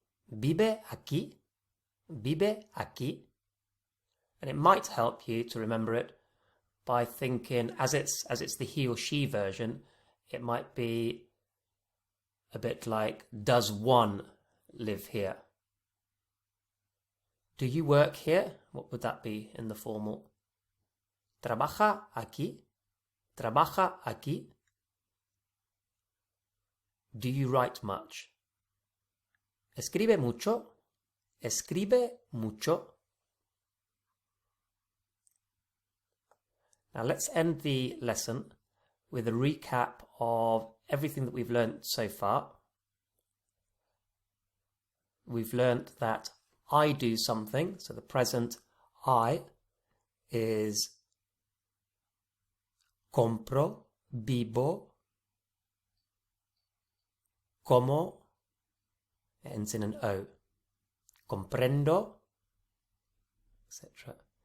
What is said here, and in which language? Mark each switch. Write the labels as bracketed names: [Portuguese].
[Spanish] Vive aquí, vive aquí. [English] And it might help you to remember it by thinking, as it's the he or she version, it might be a bit like, does one live here? Do you work here? What would that be in the formal? [Spanish] Trabaja aquí, trabaja aquí. [English] Do you write much? [Spanish] Escribe mucho, escribe mucho. [English] Now let's end the lesson with a recap of everything that we've learned so far. We've learned that I do something, so the present I is compro, vivo, como, ends in an O, comprendo, etc.